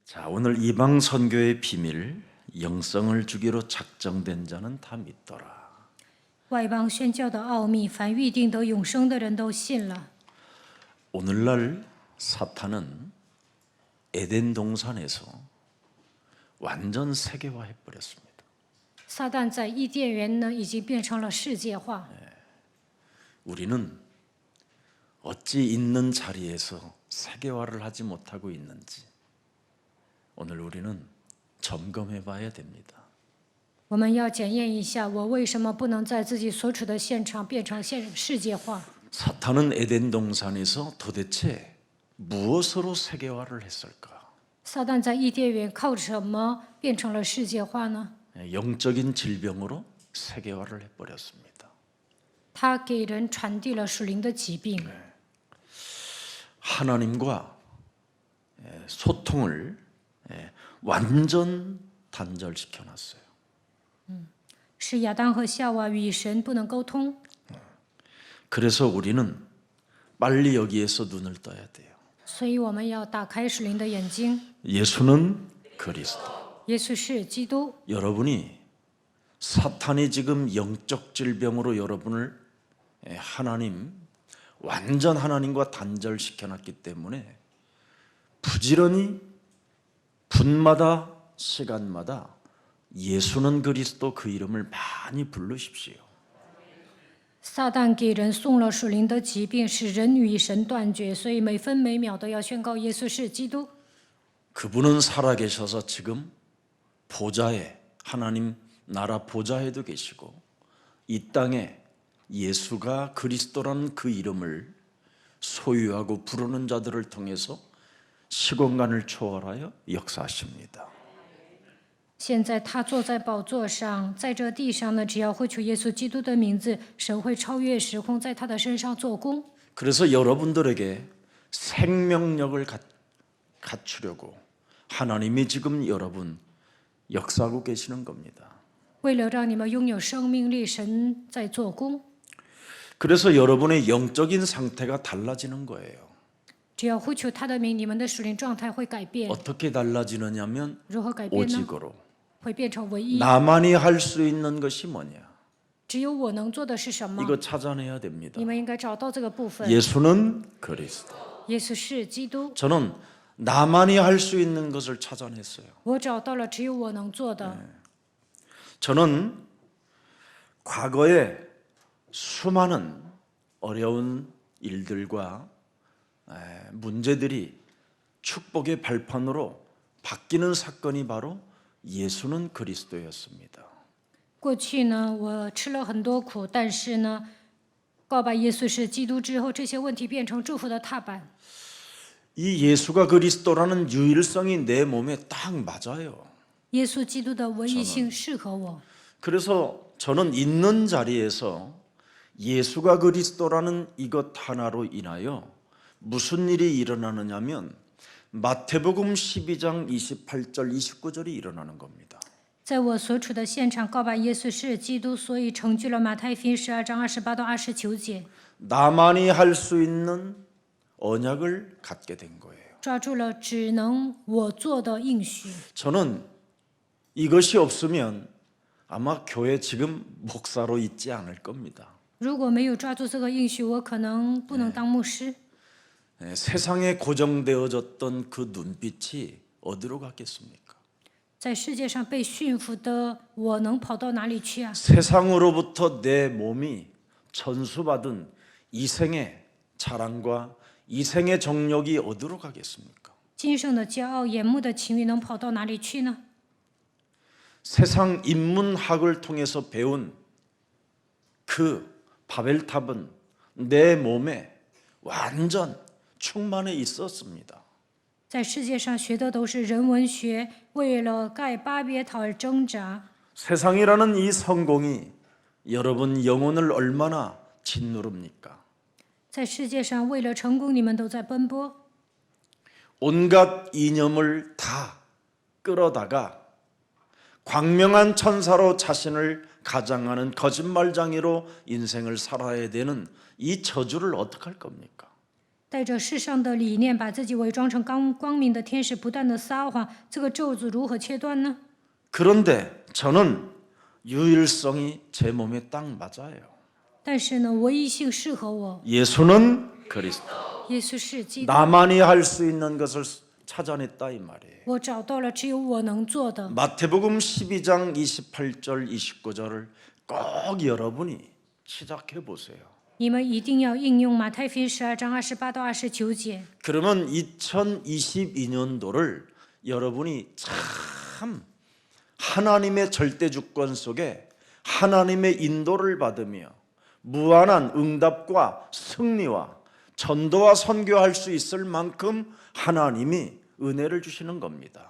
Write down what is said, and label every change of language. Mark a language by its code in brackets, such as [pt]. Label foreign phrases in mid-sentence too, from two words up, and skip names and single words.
[ko] 오늘 이방 선교의 비밀, 영성을 주기로 작정된 자는 다 믿더라. [zh] 外邦宣教的奥秘，凡预定得永生的人都信了。 [ko] 오늘날 사탄은 에덴 동산에서 완전 세계화해 버렸습니다. [zh] 撒旦在伊甸园呢，已经变成了世界化。 [ko] 우리는 어찌 있는 자리에서 세계화를 하지 못하고 있는지 오늘 우리는 점검해 봐야 됩니다. [zh] 我们要检验一下，我为什么不能在自己所处的现场变成世界化？ [ko] 사탄은 에덴 동산에서 도대체 무엇으로 세계화를 했을까? [zh] 撒旦在伊甸园靠什么变成了世界化呢？ [ko] 영적인 질병으로 세계화를 해버렸습니다. [zh] 他给人传递了属灵的疾病， [ko] 하나님과 소통을 완전 단절시켜놨어요. [zh] 使亚当和夏娃与神不能沟通。 [ko] 그래서 우리는 빨리 여기에서 눈을 떠야 돼요. [zh] 所以我们要打开属灵的眼睛。 [ko] 예수는 그리스도. [zh] 耶稣是基督。 [ko] 여러분이 사탄이 지금 영적 질병으로 여러분을 완전 하나님과 단절시켜놨기 때문에 부지런히 분마다 시간마다 예수는 그리스도 그 이름을 많이 부르십시오. [zh] 撒旦给人送了属灵的疾病，使人与神断绝，所以每分每秒都要宣告耶稣是基督。 [ko] 그분은 살아계셔서 지금 보좌에 하나님 나라 보좌에도 계시고 이 땅에 예수가 그리스도라는 그 이름을 소유하고 부르는 자들을 통해서 시공간을 초월하여 역사하십니다. [zh] 现在他坐在宝座上，在这地上呢，只要会求耶稣基督的名字，神会超越时空，在他的身上做工。 [ko] 그래서 여러분들에게 생명력을 갖추려고 하나님이 지금 여러분 역사하고 계시는 겁니다. [zh] 为了让你们拥有生命力，神在做工。 [ko] 그래서 여러분의 영적인 상태가 달라지는 거예요. [zh] 只要呼求他的名，你们的属灵状态会改变。 [ko] 어떻게 달라지느냐면 [zh] 如何改变呢？ [ko] 오직으로 [zh] 会变成唯一。 [ko] 나만이 할 수 있는 것이 뭐냐? [zh] 只有我能做的是什么？ [ko] 이거 찾아내야 됩니다. [zh] 你们应该找到这个部分。 [ko] 예수는 그리스도. [zh] 耶稣是基督。 [ko] 저는 나만이 할 수 있는 것을 찾아냈어요. [zh] 我找到了只有我能做的。 [ko] 저는 과거에 수많은 어려운 일들과 문제들이 축복의 발판으로 바뀌는 사건이 바로 예수는 그리스도였습니다. [zh] 过去呢，我吃了很多苦，但是呢，告白耶稣是基督之后，这些问题变成祝福的踏板。 [ko] 이 예수가 그리스도라는 유일성이 내 몸에 딱 맞아요. [zh] 耶稣基督的唯一性适合我， [ko] 그래서 저는 있는 자리에서 예수가 그리스도라는 이것 하나로 인하여 무슨 일이 일어나느냐면 마태복음 12장 28절 29절이 일어나는 겁니다. [zh] 在我所处的现场告白耶稣是基督，所以成就了马太福音12章28到29节， [ko] 나만이 할 수 있는 언약을 갖게 된 거예요. [zh] 抓住了只能我做的应许。 [ko] 저는 이것이 없으면 아마 교회 지금 목사로 있지 않을 겁니다. [zh] 如果没有抓住这个应许，我可能不能当牧师。 [ko] 세상에 고정되어졌던 그 눈빛이 어디로 갔겠습니까? [zh] 在世界上被驯服的我能跑到哪里去啊？ [ko] 세상으로부터 내 몸이 전수받은 이생의 자랑과 이생의 정력이 어디로 가겠습니까? [zh] 今生的骄傲、眼目的情欲能跑到哪里去呢？ [ko] 세상 인문학을 통해서 배운 그 바벨탑은 내 몸에 완전 충만해 있었습니다. [zh] 在世界上学的都是人文学，为了盖巴别塔而挣扎。 [ko] 세상이라는 이 성공이 여러분 영혼을 얼마나 짓누릅니까? [zh] 在世界上为了成功，你们都在奔波， [ko] 온갖 이념을 다 끌어다가 광명한 천사로 자신을 가장하는 거짓말장애로 인생을 살아야 되는 이 저주를 어떻게 할 겁니까? [zh] 带着世上的理念，把自己伪装成光明的天使，不断的撒谎，这个咒诅如何切断呢？ [ko] 그런데 저는 유일성이 제 몸에 딱 맞아요. [zh] 但是呢，唯一性适合我， [ko] 예수는 그리스도. [zh] 耶稣是基督。 [ko] 나만이 할 수 있는 것을 찾아냈다 이 말이에요. [zh] 我找到了只有我能做的。 [ko] 마태복음 12장 28절 29절을 꼭 여러분이 시작해 보세요. [zh] 你们一定要应用马太福音12章28到29节。 [ko] 그러면 2022년도를 여러분이 참 하나님의 절대 주권 속에 하나님의 인도를 받으며 무한한 응답과 승리와 전도와 선교할 수 있을 만큼 하나님이 은혜를 주시는 겁니다.